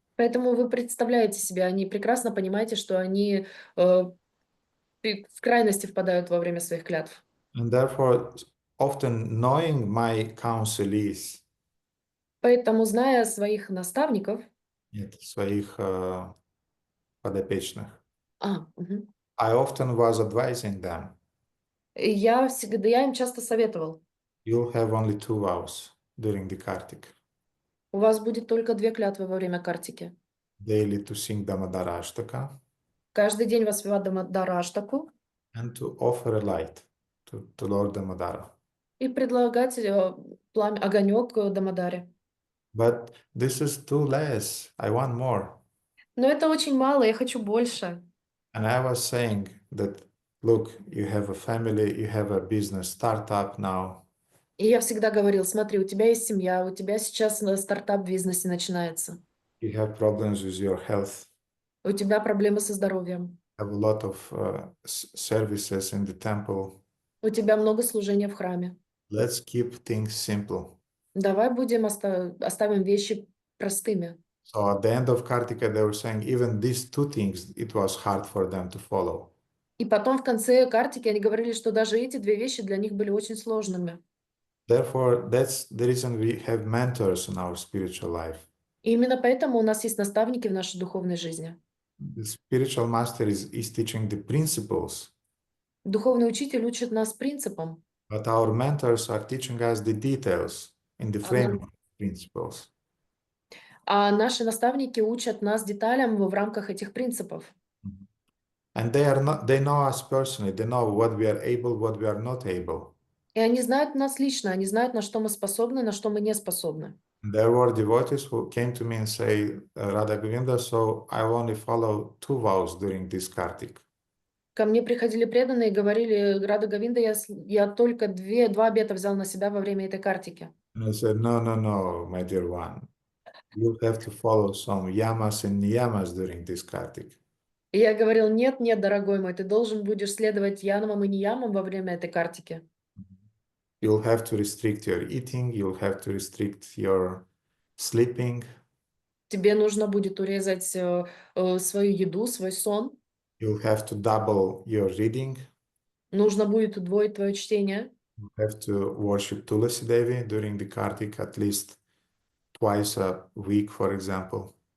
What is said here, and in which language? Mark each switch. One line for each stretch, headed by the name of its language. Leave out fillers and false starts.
Russian: Поэтому вы представляете себе, они прекрасно понимаете, что они в крайности впадают во время своих клятв.
English: And therefore, often knowing my counselees,
Russian: Поэтому, зная своих наставников, нет, своих подопечных, мгм.
English: I often was advising them,
Russian: Я им часто советовал,
English: you'll have only 2 vows during the Kartik.
Russian: у вас будет только 2 клятвы во время Картики.
English: Daily to sing Damodara Ashtaka
Russian: Каждый день воспевать Дамодараштаку
English: and to offer a light to Lord Damodara.
Russian: и предлагать огонек Дамодаре.
English: But this is too less. I want more.
Russian: Но это очень мало, я хочу больше.
English: And I was saying that, look, you have a family, you have a business startup now.
Russian: И я всегда говорил, смотри, у тебя есть семья, у тебя сейчас стартап в бизнесе начинается.
English: You have problems with your health.
Russian: У тебя проблемы со здоровьем.
English: Have a lot of services in the temple.
Russian: У тебя много служения в храме.
English: Let's keep things simple.
Russian: Давай будем оставим вещи простыми.
English: So at the end of Kartika, they were saying even these 2 things, it was hard for them to follow.
Russian: И потом в конце Картики они говорили, что даже эти 2 вещи для них были очень сложными.
English: Therefore, that's the reason we have mentors in our spiritual life.
Russian: И именно поэтому у нас есть наставники в нашей духовной жизни.
English: The spiritual master is teaching the principles,
Russian: Духовный учитель учит нас принципам,
English: but our mentors are teaching us the details in the framework of principles.
Russian: а наши наставники учат нас деталям в рамках этих принципов.
English: And they know us personally, they know what we are able, what we are not able.
Russian: И они знают нас лично, они знают, на что мы способны, на что мы не способны.
English: There were devotees who came to me and say, Radha Govinda, so I only follow 2 vows during this Kartik.
Russian: Ко мне приходили преданные и говорили, Рада Говинда, я только 2 обета взял на себя во время этой Картики.
English: And I said, no, my dear one. You have to follow some yamas and niyamas during this Kartik.
Russian: И я говорил, нет, дорогой мой, ты должен будешь следовать янамам и ниямам во время этой Картики.
English: You'll have to restrict your eating, you'll have to restrict your sleeping.
Russian: Тебе нужно будет урезать свою еду, свой сон.
English: You'll have to double your reading.
Russian: Нужно будет удвоить твое чтение.
English: You have to worship Tulasi Devi during the Kartik at least twice a week, for example.